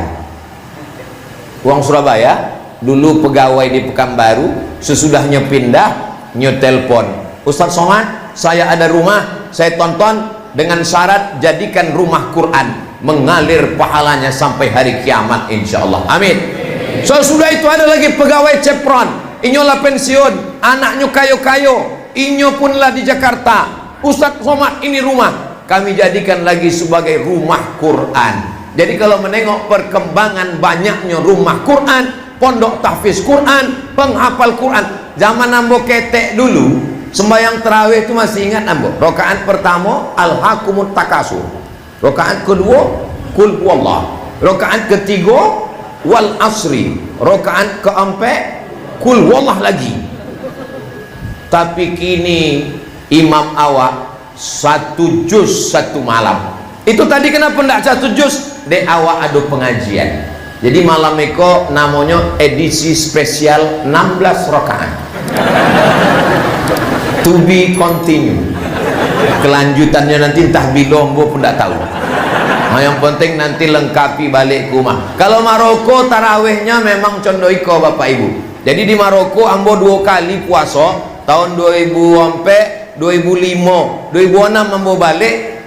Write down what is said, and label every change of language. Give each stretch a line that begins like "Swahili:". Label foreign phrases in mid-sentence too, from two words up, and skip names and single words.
Indonesian: Uang Surabaya, dulu pegawai di Pekanbaru, sesudahnya pindah, nyetelpon, Ustaz Somad, saya ada rumah, saya tonton, dengan syarat jadikan rumah Quran, mengalir pahalanya sampai hari kiamat insyaallah. Amin. So sudah itu ada lagi pegawai Chevron,
Minangkabau: inyolah pensiun, anaknya kayo-kayo, inyo punlah di Jakarta.
Indonesian: Ustaz Somad, ini rumah kami jadikan lagi sebagai rumah Quran. Jadi kalau menengok perkembangan banyaknya rumah Quran, pondok tahfiz Quran, penghafal Quran.
Minangkabau: Zaman ambo ketek dulu, sembahyang tarawih itu masih ingat ambo.
Indonesian: Rakaat pertama Al-Hakumut Takasur. Rakaat kedua Qul Huwallah. Rakaat ketiga Wal Asri. Rakaat keempat Qul Huwallah lagi.
Minangkabau: Tapi kini imam awak 1 juz 1 malam.
Indonesian: Itu tadi kenapa tidak 1 juz?
Minangkabau: Dek awak ada pengajian.
Indonesian: Jadi malam itu namanya edisi spesial 16 rakaat.
English: To be continue.
Indonesian: Kelanjutannya nanti entah bilombo pun tidak tahu. Nah, yang penting nanti lengkapi balik ke rumah.
Minangkabau: Kalau Maroko tarawihnya memang condoiko Bapak Ibu.
Indonesian: Jadi di Maroko ambo 2 kali puasa, tahun 2004 2005, 2006 ambo balik.